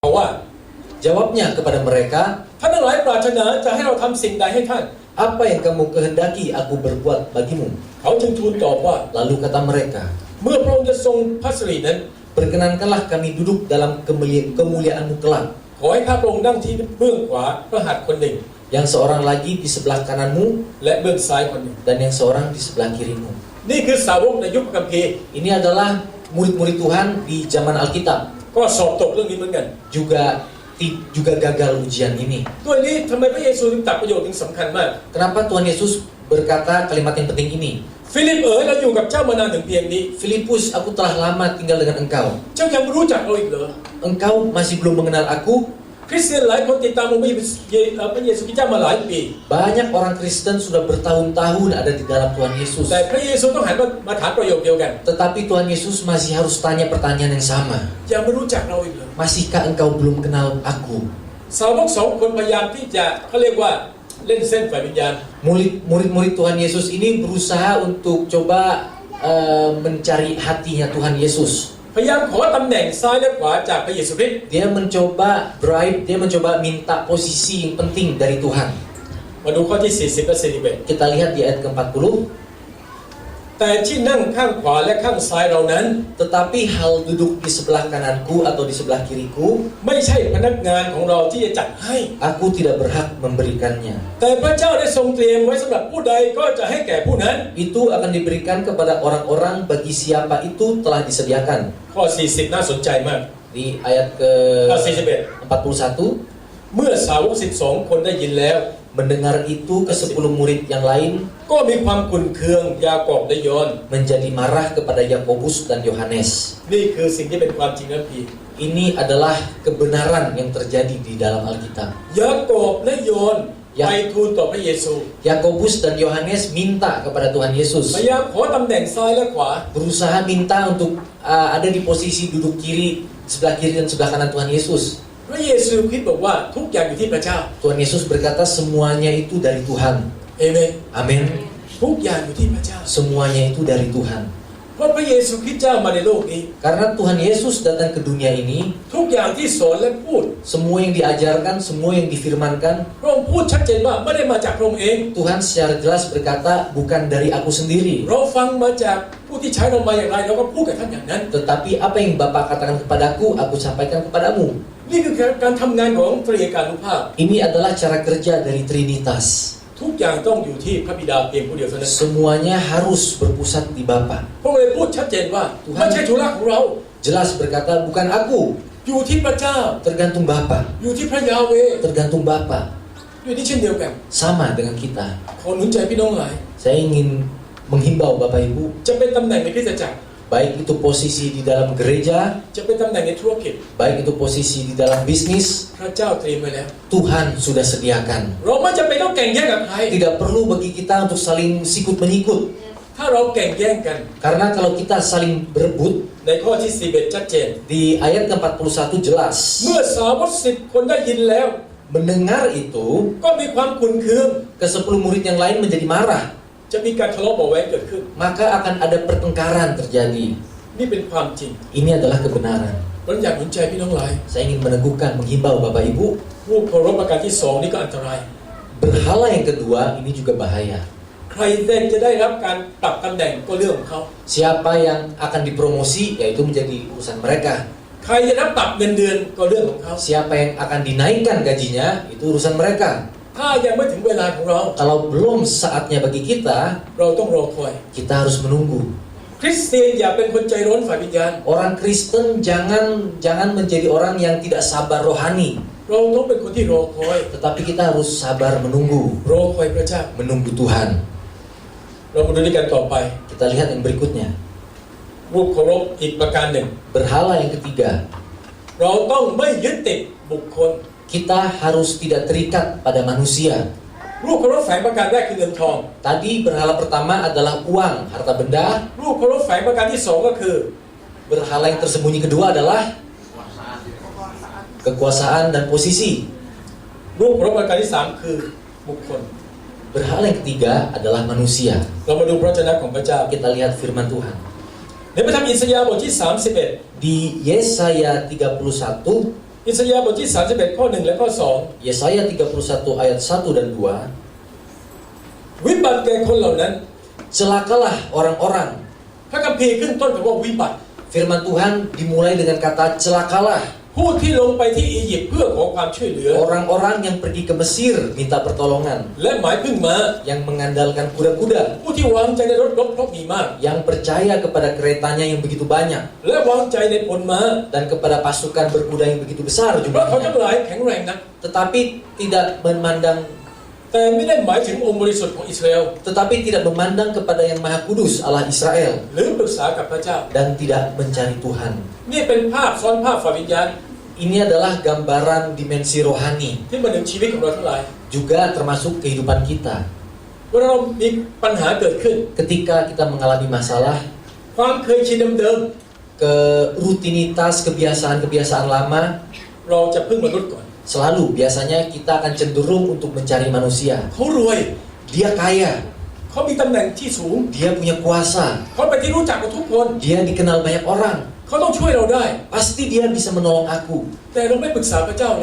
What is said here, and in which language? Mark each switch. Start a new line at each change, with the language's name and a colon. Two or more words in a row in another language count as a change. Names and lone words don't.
Thai: บอกว่า
Indonesian: Jawabnya kepada mereka,
Thai: ท่านทั้งหลายปรารถนาจะให้เราทำสิ่งใดให้ท่าน
Indonesian: apa yang kamu kehendaki aku berbuat bagimu?
Thai: เขาจึงทูลตอบว่า
Indonesian: Lalu kata mereka,
Thai: เมื่อพระองค์จะทรงพระสิรินั้น
Indonesian: perkenankanlah kami duduk dalam kemuliaan-Mu kelak,
Thai: ขอให้ข้าพระองค์นั่งที่เบื้องขวาพระหัตถ์คนหนึ่ง
Indonesian: yang seorang lagi di sebelah kananmu
Thai: และเบื้องซ้ายคนหนึ่ง
Indonesian: dan yang seorang di sebelah kirimu.
Thai: นี่คือสาวกในยุคพระคัมภีร์
Indonesian: Ini adalah murid-murid Tuhan di zaman Alkitab,
Thai: ก็สอบตกเรื่องนี้เหมือนกัน
Indonesian: juga gagal ujian ini.
Thai: ด้วยนี้ทำไมพระเยซูถึงตัดประโยชน์ถึงสำคัญมาก
Indonesian: Kenapa Tuhan Yesus berkata kalimat yang penting ini?
Thai: ฟิลิปเราอยู่กับเจ้ามานานถึงเพียงนี้
Indonesian: Filipus, aku telah lama tinggal dengan engkau.
Thai: เจ้ายังไม่รู้จักเราอีกเหรอ
Indonesian: Engkau masih belum mengenal aku?
Thai: คริสเตียนหลายคนติดตามองค์พระเยซูคริสต์เจ้ามาหลายปี
Indonesian: Banyak orang Kristen sudah bertahun-tahun ada di dalam Tuhan Yesus.
Thai: แต่พระเยซูต้องหันมาถามประโยคเดียวกัน
Indonesian: Tetapi Tuhan Yesus masih harus tanya pertanyaan yang sama.
Thai: ยังไม่รู้จักเราอีกเหรอ
Indonesian: Masihkah engkau belum kenal aku?
Thai: สาวกสองคนพยายามที่จะเขาเรียกว่าเล่นเส้นฝ่ายวิญญาณ
Indonesian: Murid-murid Tuhan Yesus ini berusaha untuk coba mencari hatinya Tuhan Yesus.
Thai: พยายามขอตำแหน่งซ้ายและขวาจากพระเยซูคริสต์
Indonesian: Dia mencoba bribe, dia mencoba minta posisi yang penting dari Tuhan.
Thai: มาดูข้อที่40และ41
Indonesian: Kita lihat di ayat ke-40.
Thai: แต่ที่นั่งข้างขวาและข้างซ้ายเรานั้น
Indonesian: Tetapi hal duduk di sebelah kananku atau di sebelah kiriku,
Thai: ไม่ใช่พนักงานของเราที่จะจัดให้
Indonesian: aku tidak berhak memberikannya.
Thai: แต่พระเจ้าได้ทรงเตรียมไว้สำหรับผู้ใดก็จะให้แก่ผู้นั้น
Indonesian: Itu akan diberikan kepada orang-orang bagi siapa itu telah disediakan.
Thai: ข้อ40น่าสนใจมาก
Indonesian: Di ayat
Thai: ข้อ41
Indonesian: ke-41,
Thai: เมื่อสาวก12คนได้ยินแล้ว
Indonesian: mendengar itu ke-10 murid yang lain
Thai: ก็มีความขุ่นเคืองยากอบและยอห์น
Indonesian: menjadi marah kepada Yakobus dan Yohanes.
Thai: นี่คือสิ่งที่เป็นความจริงนะพี่
Indonesian: Ini adalah kebenaran yang terjadi di dalam Alkitab.
Thai: ยากอบและยอห์นไปทูลต่อพระเยซู
Indonesian: Yakobus dan Yohanes minta kepada Tuhan Yesus,
Thai: พยายามขอตำแหน่งซ้ายและขวา
Indonesian: berusaha minta untuk ada di posisi duduk sebelah kiri dan sebelah kanan Tuhan Yesus.
Thai: พระเยซูคริสต์บอกว่าทุกอย่างอยู่ที่พระเจ้า
Indonesian: Tuhan Yesus berkata semuanya itu dari Tuhan.
Thai: เอเมน
Indonesian: Amin.
Thai: ทุกอย่างอยู่ที่พระเจ้า
Indonesian: Semuanya itu dari Tuhan.
Thai: เพราะพระเยซูคริสต์เจ้ามาในโลกนี้
Indonesian: Karena Tuhan Yesus datang ke dunia ini,
Thai: ทุกอย่างที่สอนและพูด
Indonesian: semua yang diajarkan, semua yang difirmankan,
Thai: พระองค์พูดชัดเจนว่าไม่ได้มาจากพระองค์เอง
Indonesian: Tuhan secara jelas berkata bukan dari aku sendiri.
Thai: เราฟังมาจากผู้ที่ใช้เรามาอย่างไรเราก็พูดกับท่านอย่างนั้น
Indonesian: Tetapi apa yang Bapa katakan kepadaku, aku sampaikan kepadamu.
Thai: นี่คือการทำงานของตรีเอกานุภาพ
Indonesian: Ini adalah cara kerja dari Trinitas.
Thai: ทุกอย่างต้องอยู่ที่พระบิดาเพียงผู้เดียวเท่านั้น
Indonesian: Semuanya harus berpusat di Bapa.
Thai: พระองค์เลยพูดชัดเจนว่าไม่ใช่ธุระของเรา
Indonesian: Jelas berkata bukan aku,
Thai: อยู่ที่พระเจ้า
Indonesian: tergantung Bapa,
Thai: อยู่ที่พระยาเวห์
Indonesian: tergantung Bapa.
Thai: อยู่นี่เช่นเดียวกัน
Indonesian: Sama dengan kita.
Thai: ขอหนุนใจพี่น้องหลาย
Indonesian: Saya ingin menghimbau Bapak Ibu,
Thai: จะเป็นตำแหน่งในคริสตจักร
Indonesian: baik itu posisi di dalam gereja,
Thai: จะเป็นตำแหน่งในธุรกิจ
Indonesian: baik itu posisi di dalam bisnis,
Thai: พระเจ้าเตรียมไว้แล้ว
Indonesian: Tuhan sudah sediakan.
Thai: เราไม่จำเป็นต้องแข่งแย่งกับใคร
Indonesian: Tidak perlu bagi kita untuk saling sikut menyikut.
Thai: ถ้าเราแข่งแย่งกัน
Indonesian: Karena kalau kita saling berebut,
Thai: ในข้อที่41ชัดเจน
Indonesian: di ayat ke-41 jelas.
Thai: เมื่อสาวก10คนได้ยินแล้ว
Indonesian: Mendengar itu,
Thai: ก็มีความขุ่นเคือง
Indonesian: ke-10 murid yang lain menjadi marah.
Thai: จะมีการทะเลาะเบาะแว้งเกิดขึ้น
Indonesian: Maka akan ada pertengkaran terjadi.
Thai: นี่เป็นความจริง
Indonesian: Ini adalah kebenaran.
Thai: ผมอยากหนุนใจพี่น้องหลาย
Indonesian: Saya ingin meneguhkan, menghimbau Bapak Ibu,
Thai: รูปเคารพประการที่2นี่ก็อันตราย
Indonesian: berhala yang kedua ini juga bahaya.
Thai: ใครจะได้รับการปรับตำแหน่งก็เรื่องของเขา
Indonesian: Siapa yang akan dipromosi, yaitu menjadi urusan mereka.
Thai: ใครจะรับปรับเงินเดือนก็เรื่องของเขา
Indonesian: Siapa yang akan dinaikkan gajinya, itu urusan mereka.
Thai: ถ้ายังไม่ถึงเวลาของเรา
Indonesian: Kalau belum saatnya bagi kita,
Thai: เราต้องรอคอย
Indonesian: kita harus menunggu.
Thai: คริสเตียนอย่าเป็นคนใจร้อนฝ่ายวิญญาณ
Indonesian: Orang Kristen jangan menjadi orang yang tidak sabar rohani,
Thai: เราต้องเป็นคนที่รอคอย
Indonesian: tetapi kita harus sabar menunggu,
Thai: รอคอยพระเจ้า
Indonesian: menunggu Tuhan.
Thai: เรามาดูด้วยกันต่อไป
Indonesian: Kita lihat yang berikutnya.
Thai: รูปเคารพอีกประการหนึ่ง
Indonesian: Berhala yang ketiga.
Thai: เราต้องไม่ยึดติดบุคคล
Indonesian: Kita harus tidak terikat pada manusia.
Thai: รูปเคารพแฝงประการแรกคือเงินทอง
Indonesian: Tadi berhala pertama adalah uang, harta benda.
Thai: รูปเคารพแฝงประการที่2ก็คือ
Indonesian: Berhala yang tersembunyi kedua adalah kekuasaan dan posisi.
Thai: รูปเคารพประการที่3คือบุคคล
Indonesian: Berhala yang ketiga adalah manusia.
Thai: เรามาดูพระวจนะของพระเจ้า
Indonesian: Kita lihat firman Tuhan.
Thai: ในพระธรรมอิสยาห์บทที่31
Indonesian: Di Yesaya 31
Thai: อิสยาห์บทที่31ข้อ1และข้อ
Indonesian: Yesaya 31 ayat 1 dan 2.
Thai: 2 วิบัติแก่คนเหล่านั้น
Indonesian: Celakalah orang-orang.
Thai: พระคัมภีร์ขึ้นต้นกับว่าวิบัติ
Indonesian: Firman Tuhan dimulai dengan kata celakalah.
Thai: ผู้ที่ลงไปที่อียิปต์เพื่อขอความช่วยเหลือ
Indonesian: Orang-orang yang pergi ke Mesir minta pertolongan.
Thai: และหมายพึ่งม้า
Indonesian: Yang mengandalkan kuda-kuda.
Thai: ผู้ที่วางใจในรถรบเพราะมีมาก
Indonesian: Yang percaya kepada keretanya yang begitu banyak.
Thai: และวางใจในพลม้า
Indonesian: Dan kepada pasukan berkuda yang begitu besar
Thai: เพราะเขาทั้ง
Indonesian: jumlahnya.
Thai: หลายแข็งแรงนัก
Indonesian: Tetapi tidak memandang
Thai: แต่ไม่ได้หมายถึงองค์บริสุทธิ์ของอิสราเอล
Indonesian: Tetapi tidak memandang kepada yang Maha Kudus Allah Israel.
Thai: หรือปรึกษากับพระเจ้า
Indonesian: Dan tidak mencari Tuhan.
Thai: นี่เป็นภาพซ้อนภาพฝ่ายวิญญาณ
Indonesian: Ini adalah gambaran dimensi rohani.
Thai: ที่มาถึงชีวิตของเราทั้งหลาย
Indonesian: Juga termasuk kehidupan kita.
Thai: เวลาเรามีปัญหาเกิดขึ้น
Indonesian: Ketika kita mengalami masalah,
Thai: ความเคยชินเดิม
Indonesian: ke rutinitas kebiasaan-kebiasaan lama,
Thai: ๆเราจะพึ่งมนุษย์ก่อน
Indonesian: selalu biasanya kita akan cenderung untuk mencari manusia.
Thai: เขารวย
Indonesian: Dia kaya,
Thai: เขามีตำแหน่งที่สูง
Indonesian: dia punya kuasa,
Thai: เขาเป็นที่รู้จักของทุกคน
Indonesian: dia dikenal banyak orang.
Thai: เขาต้องช่วยเราได้
Indonesian: Pasti dia bisa menolong aku.
Thai: แต่เราไม่ปรึกษาพระเจ้าเลย